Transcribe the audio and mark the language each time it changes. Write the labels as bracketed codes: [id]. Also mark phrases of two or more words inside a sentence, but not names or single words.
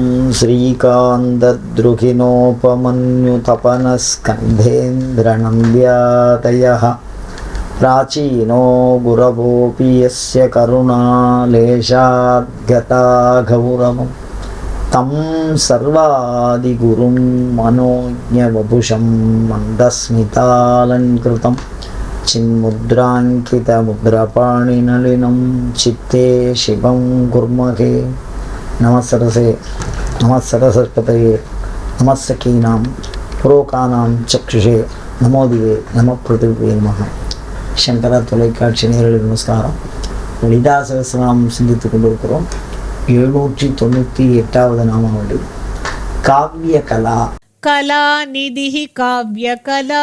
[sa] श्रीकान्तद्रुहिणोपमन्युतपनस्कन्धेन्द्रनन्द्यादयः प्राचीनो गुरवोऽपि यस्य करुणालेशाद्गता गौरवं तं सर्वादिगुरुं मनोज्ञवपुषं मन्दस्मितालङ्कृतं चिन्मुद्राङ्कितमुद्रपाणिनलिनं चित्ते शिवं कुर्महे। नमस्सरसे नमस्सरस्वतये नमस्सखीनां पुरोकानां चक्षुषे नमोदिवे नम पृथिवे नमः. [ta] சங்கர தொலைக்காட்சி நேயர்களுக்கு நமஸ்காரம். லலிதா சகஸ்ரநாமம் சிந்தித்துக் கொண்டிருக்கிறோம். 798வது நாமாவளி காவிய கலா. கலா நிதி காவிய கலா.